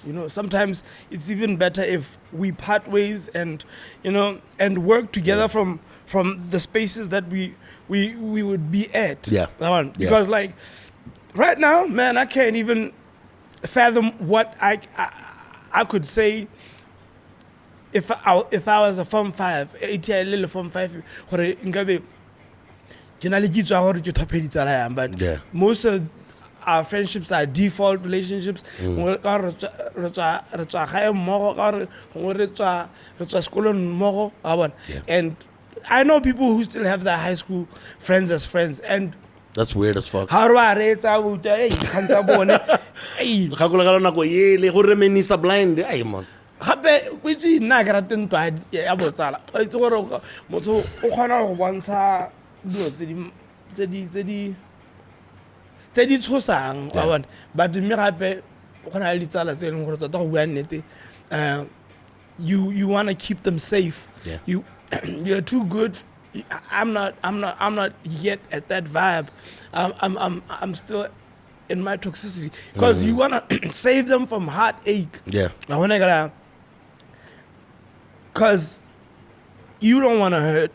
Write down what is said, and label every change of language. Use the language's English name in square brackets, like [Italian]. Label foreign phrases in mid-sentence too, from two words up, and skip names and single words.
[English] You know, sometimes it's even better if we part ways and and work together from the spaces that we would be at. Yeah. That one. Yeah. Because like right now, man, I can't even fathom what I could say if I was a Form 5, a little Form 5, [Tswana] gore nkabe ke na le kitso ya gore ke thopedi tsala yang, [English] but Yeah. most of our friendships are default relationships. [Tswana] Ka re tswa gae mmogo, ka gore gongwe re tswa sekolong mmogo, wa bona. [English] Yeah. And I know people who still have their high school friends as friends, and That's weird as fuck. [Tswana] ha re ba reetsa buta dikgang tsa bone Kgakolagalo nako ele go reminisce blind. [English] Ay man. [Tswana] gape o itse nna ke rate ntwa ya botsala o itse gore motho o kgona go bontsha dilo tse di tshosang wa [English] Yeah. [Tswana] bona, but mme gape o kgona le ditsala tse e leng gore tota go bua nnete [English] you want to keep them safe. Yeah. You're too good. I'm not yet at that vibe. I'm still in my toxicity because you wanna save them from heartache. Yeah. Because you don't want to hurt.